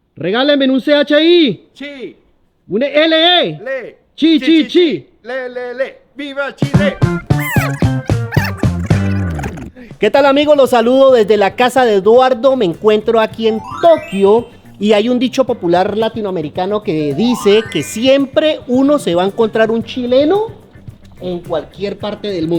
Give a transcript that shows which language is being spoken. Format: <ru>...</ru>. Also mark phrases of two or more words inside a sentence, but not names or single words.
<es>Regálenme un CHI, Chi, un LE, le, chi, chi, chi. le, viva Chile. ¿Qué tal, amigos? Los saludo desde la casa de Eduardo. Me encuentro aquí en Tokio y hay un dicho popular latinoamericano que dice que siempre uno se va a encontrar un chileno en cualquier parte del mundo.</es>